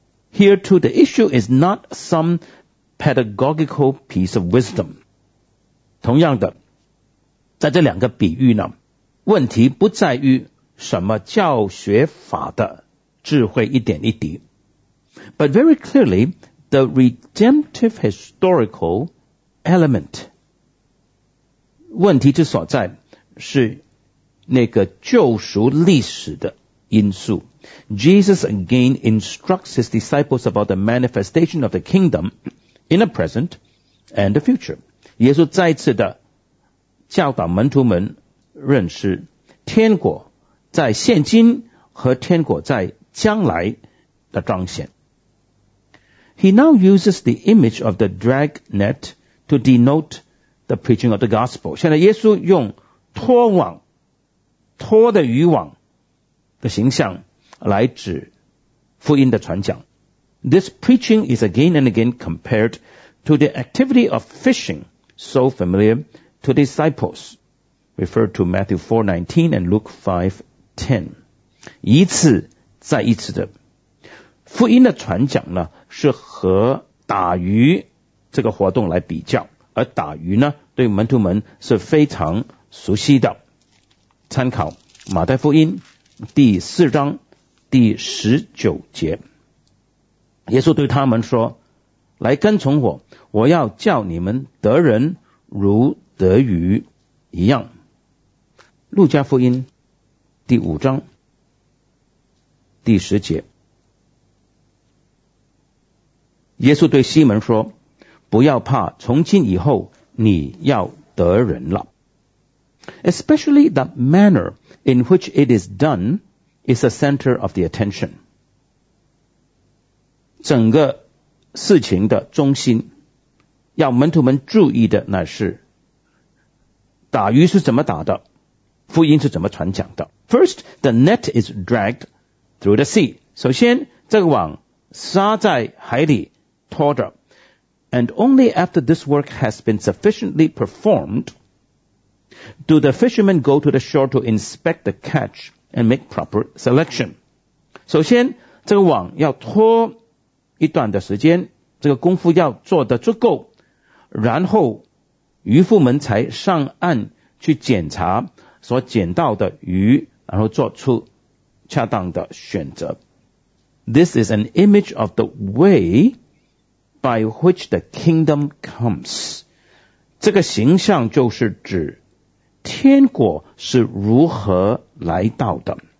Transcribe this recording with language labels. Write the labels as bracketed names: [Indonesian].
[English] Here too, the issue is not some pedagogical piece of wisdom. [Chinese] 同样的，在这两个比喻呢，问题不在于什么教学法的智慧一点一滴。 [English] But very clearly, the redemptive historical element. [Chinese] 问题之所在是那个救赎历史的因素。 [English] Jesus again instructs his disciples about the manifestation of the kingdom in the present and the future. [Chinese] 耶稣再次的教导门徒们认识天国在现今和天国在将来的彰显。 [English] He now uses the image of the dragnet to denote the preaching of the gospel. [Chinese] 现在耶稣用拖网，拖的渔网的形象来指福音的传讲。 [English] This preaching is again and again compared to the activity of fishing so familiar to disciples. Refer to Matthew 4:19 and Luke 5:10. [Chinese] 一次再一次的福音的传讲呢，是和打鱼这个活动来比较，而打鱼呢，对门徒们是非常熟悉的。参考马太福音第4:19，耶稣对他们说，来跟从我，我要叫你们得人如得鱼一样。路加福音第5:10，耶稣对西门说，不要怕，从今以后你要得人了。 [English] Especially the manner in which it is doneIs the center of the attention. [Chinese] 整个事情的中心，要门徒们注意的乃是打鱼是怎么打的，福音是怎么传讲的。 [English] First, the net is dragged through the sea. [Chinese] 首先，这个网撒在海里拖着。 [English] And only after this work has been sufficiently performed, do the fishermen go to the shore to inspect the catch. And make proper selection. [Chinese] 首先，这个网要拖一段的时间，这个功夫要做得足够，然后渔夫们才上岸去检查所捡到的鱼，然后做出恰当的选择。 [English] This is an image of the way by which the kingdom comes. [Chinese] 这个形象就是指天国是如何来到的。